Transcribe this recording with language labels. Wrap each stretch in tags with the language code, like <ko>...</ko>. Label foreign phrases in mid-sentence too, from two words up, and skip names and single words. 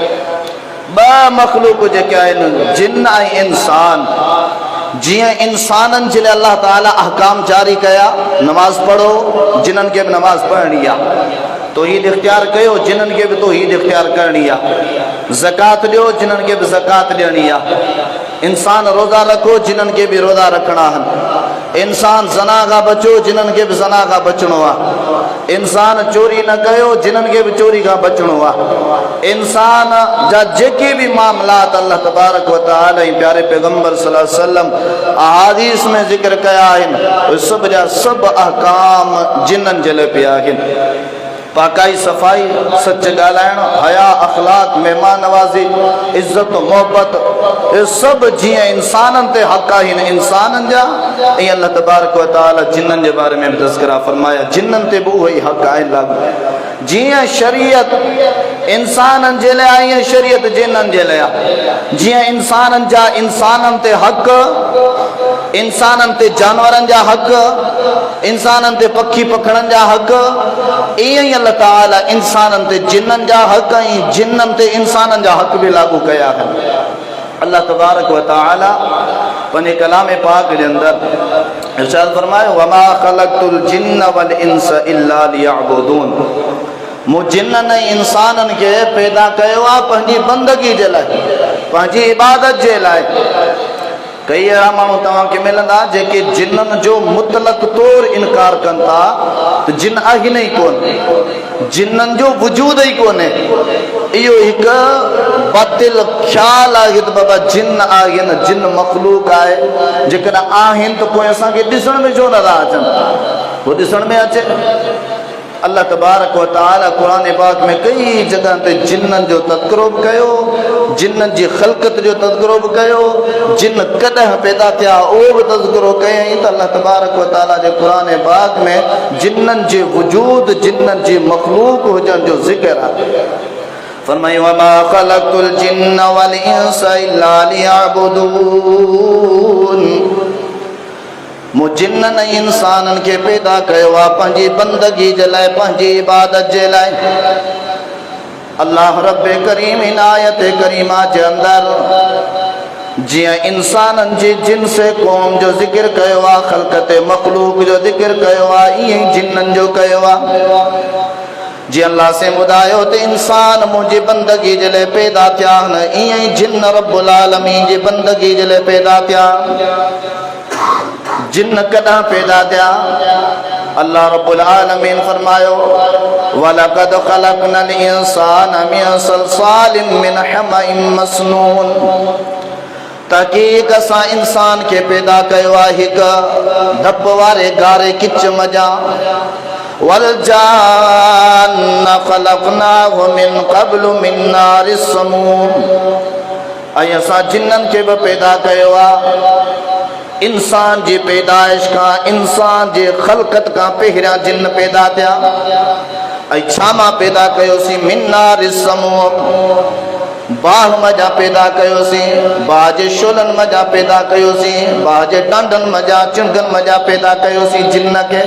<sd>ॿ मखलूक जेके आहिनि जिन्न ऐं इंसान, जियां इंसानन जे लाइ अल्लाह ताला अहकाम जारी कया, नमाज पढ़ो जिन्हनि खे बि नमाज पढ़णी आहे, तौहीद इख्तियार कयो जिन्हनि खे बि तौहीद इख्तियार करणी आहे, ज़कात ॾियो जिन्हनि खे बि ज़कात ॾियणी आहे, इंसान रोज़ा रखो जिन्हनि खे बि रोज़ा रखणा आहिनि, इंसान ज़ना खां बचो जिन्हनि खे बि ज़ना खां बचणो आहे, इंसान चोरी न कयो जिन्हनि खे बि चोरी खां बचणो आहे। इंसान जा जेके भी मामलात अल्लाह तबारक व तआला ऐं प्यारे पैगंबर</sd> <ar>صلى الله عليه وسلم</ar> <sd>अहादीस में ज़िक्र कया आहिनि, उहे सभ जा सभ अहकाम जिन्हनि जे लाइ पिया आहिनि। पाकाई सफ़ाई, सच ॻाल्हाइण, हया अखलाक, मेहमान नवाज़ी, इज़्ज़त मोहब्बत,</sd> <ur>ये सब</ur> <sd>जीअं इंसाननि ते हक़ आहिनि इंसाननि जा, ऐं अल्लाह तबारक व तआला जिन्ननि जे बारे में बि तज़किरा फरमाया, जिन्ननि ते बि उहो ई हक़ आहिनि लागू। जीअं शरीयत इंसाननि जे लाइ आहे ईअं शरीयत जिन्ननि जे लाइ आहे। जीअं इंसाननि जा इंसाननि ते हक़, इंसाननि ते जानवरनि जा हक़, इंसाननि ते पखी पखणनि जा हक़, ईअं ई अल्लाह ताला इंसाननि ते जिन्ननि जा हक़ ऐं जिन्ननि ते इंसाननि जा हक़ भी लागू कया आहिनि। अल्लाह तबारक व तआला पंहिंजे कलाम पाक जे अंदर इरशाद फरमायो,</sd> <ar>وما خلقت الجن والإنس إلا ليعبدون,</ar> <sd>मूं जिन्ननि ऐं इंसाननि खे पैदा कयो आहे पंहिंजी बंदगी जे लाइ, पंहिंजी इबादत जे लाइ। कई अहिड़ा माण्हू तव्हांखे मिलंदा जेके जिन्ननि जो मुतलक तौर इनकार कनि था त जिन आहिनि ई कोन, जिन्ननि जो वजूद ई कोन्हे। इहो एक बातिल ख्याल आहे त बाबा जिन आहिनि, जिन मखलूक आहे, जेकॾहिं आहिनि त पोइ असांखे ॾिसण में छो नथा अचनि? पोइ ॾिसण में अचे। अल्लाह तबारक व तआला क़ुरान पाक में कई जगह ते जिन्ननि जो तज़किरो बि कयो, जिन्ननि जी ख़ल्क़त जो तज़किरो बि कयो, जिन कॾहिं पैदा थिया उहो बि तज़किरो कयईं। त अल्लाह तबारक व तआला जे क़ुरान पाक में जिन्ननि जे वजूद, जिन्ननि जी मखलूक हुजण जो ज़िक्र आहे।</sd> <ar>फरमायो وما خلقت الجن والإنس إلا ليعبدون.</ar> <sd>मु जिन्ननि ऐं इंसाननि खे पैदा कयो आहे पंहिंजी बंदगी जे लाइ, पंहिंजी इबादत जे लाइ। अल्लाह रब करीम इन आयत करीमा जे अंदरि जियां इंसाननि जी जिन्स क़ौम जो ज़िक्र कयो आहे, ख़ल्क़त मख़लूक जो ज़िक्र कयो आहे, ईअं ई जिन्ननि जो कयो आहे। जीअं अल्लाह से ॿुधायो त इंसान मुंहिंजी बंदगी जे लाइ पैदा थिया आहिनि, ईअं ई जिन्न</sd> <ar>رب العالمين</ar> <sd>जी बंदगी जे लाइ पैदा थिया। जिन्न कॾहिं पैदा थिया?</sd> <ar>الله رب العالمين فرمايو ولقد خلقنا الإنسان من صلصال من حمإ مسنون.</ar> <sd>तहक़ीक़ असां इंसान खे पैदा कयो आहे हिकु धप वारे गारे किच मजा।</sd> <ar>والجان خلقناه من قبل من نار السموم.</ar> <sd>ऐं असां जिन्ननि खे बि पैदा कयो आहे इंसान जी पैदाइश खां, इंसान जी ख़ल्क़त खां पहिरियां जिन्न पैदा थिया। ऐं छा मां पैदा कयोसीं?</sd> <ar>من نار السموم,</ar> <sd>बाह मजा पैदा कयोसीं, बाह जे शोलनि मजा पैदा कयोसीं, बाह जे टांडनि मजा, चिंगनि मजा पैदा कयोसीं जिन्न खे।</sd>